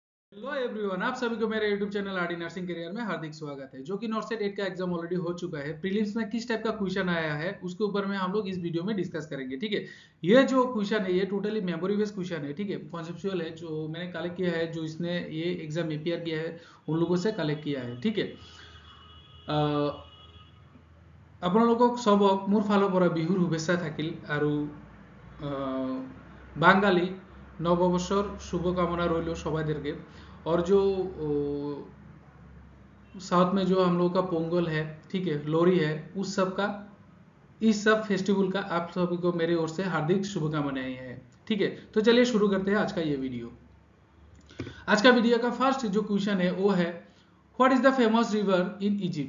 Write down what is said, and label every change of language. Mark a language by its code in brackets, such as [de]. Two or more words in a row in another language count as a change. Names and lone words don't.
[en] hello everyone, [hi] आप सभी को मेरे यूट्यूब चैनल आरडी नर्सिंग करियर में हार्दिक स्वागत है। जो कि नॉर्सेट 8 का एग्जाम ऑलरेडी हो चुका है। प्रीलिम्स में किस टाइप का क्वेश्चन आया है उसके ऊपर में हम लोग इस वीडियो में डिस्कस करेंगे। ठीक है, ये जो क्वेश्चन है ये टोटली मेमोरी बेस्ड क्वेश्चन है। ठीक है, कॉन्सेप्चुअल है। जो मैंने कलेक्ट किया है, जो इसने ये एग्जाम एपीआर किया है उन लोगों से कलेक्ट किया है। ठीक है, [as] আপোনালোকক সবক মোৰ ফালৰ পৰা বিহুৰ শুভেচ্ছা থাকিল আৰু [bn] বাঙালি নববর্ষর শুভকামনা রইল সবাইদেরকে। [hi] और जो साउथ में जो हम लोगों का पोंगल है, ठीक है, लोहरी है, उस सब का, इस सब फेस्टिवल का आप सभी को मेरे ओर से हार्दिक शुभकामनाएं हैं। ठीक है, तो चलिए शुरू करते हैं आज का ये वीडियो। आज का वीडियो का फर्स्ट जो क्वेश्चन है वो है [en] what is the famous river in Egypt.